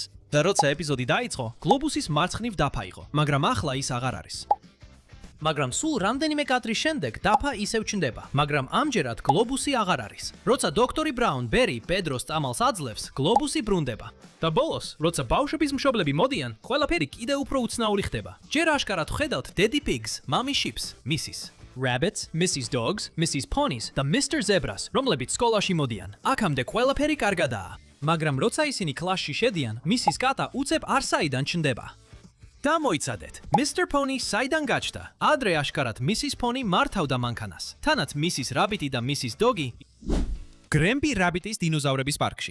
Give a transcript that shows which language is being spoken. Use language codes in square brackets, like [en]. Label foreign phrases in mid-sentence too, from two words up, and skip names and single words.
[ka] და როცა ეპიზოდი დაიწყო, გლობუსის მარცხნივ დაფა იყო, მაგრამ ახლა ის აღარ არის. მაგრამ სულ რამდენიმე კადრის შემდეგ დაფა ისევ ჩნდება, მაგრამ ამჯერად გლობუსი აღარ არის. როცა დოქტორი ბრაუნ ბერი პედროს წამალს აძლევს, გლობუსი ბრუნდება. და ბოლოს, როცა ბავშვების მშობლები მოდიან, ყველაფერი კიდევ უფრო უცნაური ხდება. ჯერ აშკარად ხედავთ Daddy Pigs, Mommy Sheeps, Mrs. Rabbits, Mrs. Dogs, Mrs. Ponies და Mr. Zebras, რომლებიც სკოლაში მოდიან. აქამდე ყველაფერი კარგადაა. მაგრამ როცა ისინი კლასში შედიან, Mrs. კატა უცებ არსაიდან ჩნდება. და მოიცადეთ, Mr. Pony საიდან გაჩნდა? ადრე აშკარად Mrs. Pony მართავდა მანქანას. თანაც Mrs. Rabbit და Mrs. Doggy გრემბი რაბიტის დინოზავრების პარკში.